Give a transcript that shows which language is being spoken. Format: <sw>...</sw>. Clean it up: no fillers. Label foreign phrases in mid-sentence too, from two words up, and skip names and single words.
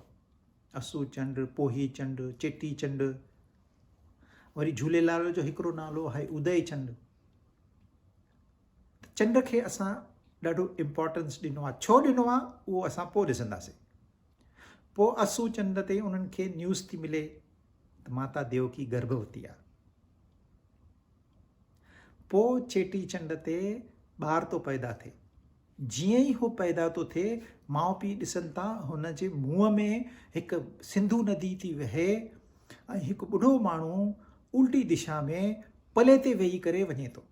<sd>असू चंड, पोही चंड, चेटी चंड, वरी झूलेलाल जो हिकिड़ो नालो आहे उदय चंड। चंड खे असां ॾाढो इम्पोर्टेंस ॾिनो आहे। छो ॾिनो आहे उहो असां पोइ ॾिसंदासीं। पोइ असू चंड ते उन्हनि खे न्यूज़ थी मिले त माता देवकी गर्भवती आहे। पोइ चेटी चंड ते ॿार थो पैदा थिए। जीअं ई हू पैदा थो थिए, माउ पीउ ॾिसनि था हुन जे मुंहं में हिकु सिंधु नदी थी वहे, ऐं हिकु ॿुढो माण्हू उल्टी दिशा में पले ते वेही करे वञे थो।</sd>